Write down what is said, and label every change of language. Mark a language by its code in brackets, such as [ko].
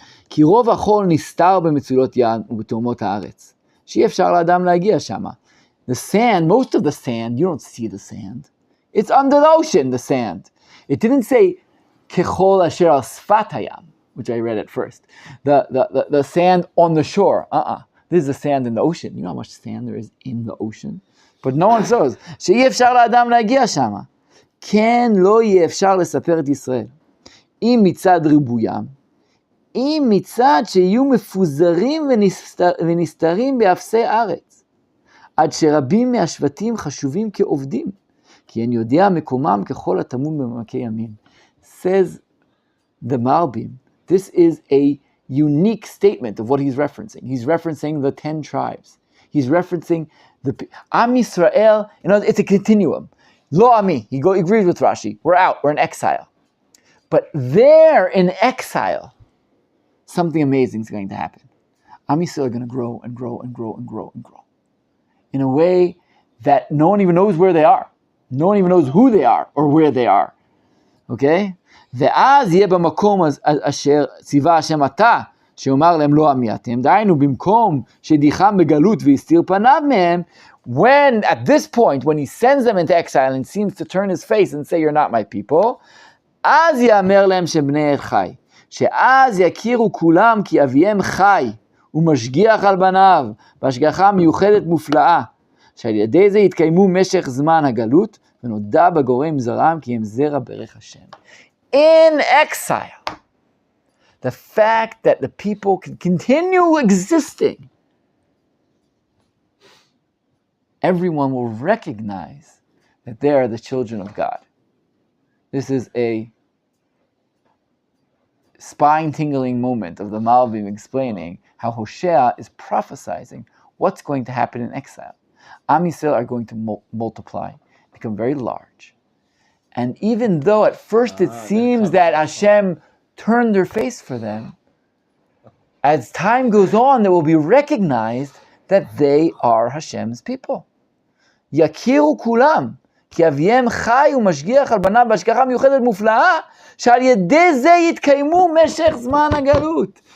[he] כי רוב החול נסתר במצולות ים ובתהומות הארץ, שאי אפשר לאדם להגיע שמה. [en] The sand, most of the sand, you don't see the sand. It's under the ocean, the sand. It didn't say [he] ככל אשר על שפת הים, [en] which I read at first. The sand on the shore. This is the sand in the ocean. You know how much sand there is in the ocean? But no one says, [he] שאי אפשר לאדם להגיע שמה. כן לא יהיה אפשר לספר את ישראל. אם מצד ריבוים, אם מצד שיהיו מפוזרים ונסתרים באפסי ארץ, עד שרבים מהשבטים חשובים כעובדים, כי אין יודע מקומם ככל הטמון במעמקי ימים. [en] Says the Malbim, this is a unique statement of what he's referencing. He's referencing the 10 tribes. He's referencing the Am Yisrael. You know, it's a continuum. Lo Ami, he agrees with Rashi. We're out, we're in exile. But there in exile, something amazing is going to happen. Am Yisrael are going to grow and grow and grow and grow and grow in a way that no one even knows where they are. No one even knows who they are or where they are. Okay? [he] ואז יהיה במקום אשר ציווה השם עתה, שאומר להם לא עמי אתם, דהיינו במקום שדיחם בגלות והסתיר פניו מהם, [en] when at this point, when he sends them into exile and seems to turn his face and say you're not my people, [he] אז יאמר להם שבני חי. שאז יכירו כולם כי אביהם חי ומשגיח על בניו בהשגחה מיוחדת מופלאה, שעל ידי זה יתקיימו משך זמן הגלות ונודע בגורם זרעם כי הם זרע ברך השם. [en] In exile, the fact that the people can continue existing, everyone will recognize that they are the children of God. This is a spine-tingling moment of the Malbim explaining how Hosea is prophesizing what's going to happen in exile. Am Yisrael are going to multiply, become very large. And even though at first it seems that Hashem turned their face for them, as time goes on, it will be recognized that they are Hashem's people. [he] Yakiru kulam, כי אביהם חי ומשגיח על בניו בהשגחה מיוחדת מופלאה, שעל ידי זה יתקיימו משך זמן הגלות.